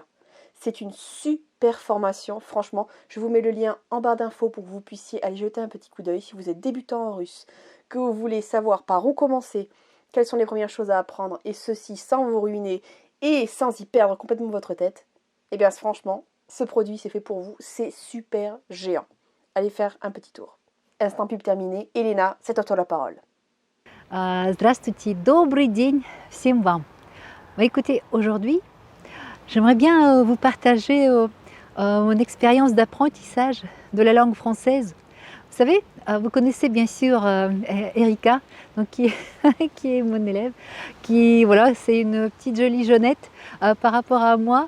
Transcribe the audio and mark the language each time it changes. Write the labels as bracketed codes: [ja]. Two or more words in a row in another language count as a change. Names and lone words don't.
[fr] C'est une super formation, franchement. Je vous mets le lien en barre d'infos pour que vous puissiez aller jeter un petit coup d'œil si vous êtes débutant en russe, que vous voulez savoir par où commencer, quelles sont les premières choses à apprendre, et ceci sans vous ruiner et sans y perdre complètement votre tête. Eh bien franchement, ce produit c'est fait pour vous, c'est super géant. Allez faire un petit tour. Instant pub terminé. Elena, c'est à toi la parole. [ru] Здравствуйте, добрый день всем вам. [fr] Écoutez, aujourd'hui, j'aimerais bien vous partager mon expérience d'apprentissage de la langue française. Vous savez, vous connaissez bien sûr Erika, donc qui est mon élève, qui voilà, c'est une petite jolie jeunette par rapport à moi.